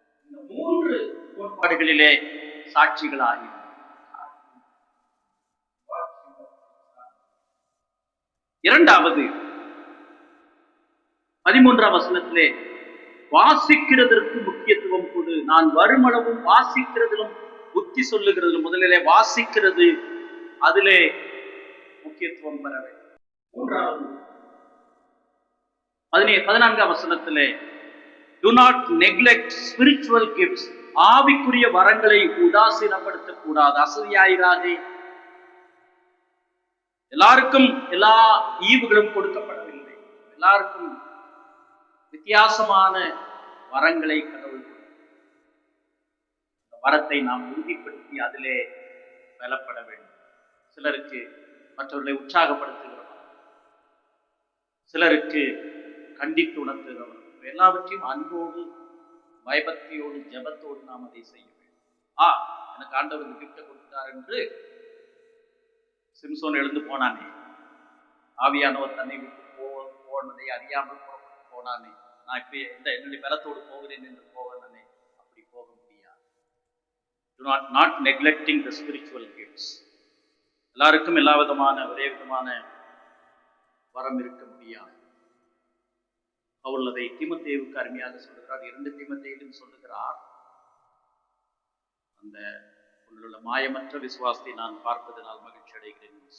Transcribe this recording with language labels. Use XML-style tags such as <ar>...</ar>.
<ta>இந்த 3 கோட்பாடுகளிலே சாட்சிகளாகி இரண்டாவது 13ஆம் வசனத்திலே வாசிக்கிறதற்கு முக்கியத்துவம் கொடு. நான் வருமளவும் வாசிக்கிறதிலும் புத்தி சொல்லுகிறதிலும், முதலிலே வாசிக்கிறது, அதிலே முக்கியத்துவம் பெற வேண்டும். மூன்றாவது 14ஆம் வசனத்திலே</ta> <en>do not neglect spiritual gifts.</en> <ta>ஆவிக்குரிய வரங்களை உதாசீனப்படுத்தக் கூடாது, அசதியாயிராதே. எல்லாருக்கும் எல்லா ஈவுகளும் கொடுக்கப்படவில்லை. எல்லாருக்கும் வித்தியாசமான வரங்களை கடவுள் வரத்தை நாம் உறுதிப்படுத்தி அதிலே பலப்பட வேண்டும். சிலருக்கு மற்றவர்களை உற்சாகப்படுத்துகிறவர், சிலருக்கு கண்டித்து உணர்த்துகிறவர். எல்லாவற்றையும் அன்போடு பயபக்தியோடு ஜபத்தோடு நாம் அதை செய்ய வேண்டும். எனக்கு ஆண்டவர் கிஃப்ட் கொடுத்தார் என்று சிம்சோன் எழுந்து போனானே, ஆவியானவர் தன்னை விட்டு போனதை அறியாமல் போனானே, நான் இப்படி என்னுடைய பலத்தோடு போகிறேன் என்று போகிறேனே, அப்படி போக முடியாது.</ta> <en>not neglecting the spiritual gifts.</en> <ta>எல்லாருக்கும் எல்லா விதமான ஒரே விதமான வரம் இருக்க முடியாது. அவர் அதை தீமோத்தேயுவுக்கு அருமையாக சொல்லுகிறார். 2 தீமோத்தேயுவிலும் சொல்லுகிறார், அந்த உள்ள மாயமற்ற விசுவாசத்தை நான் பார்ப்பதனால் மகிழ்ச்சி அடைகிறேன்.</ta>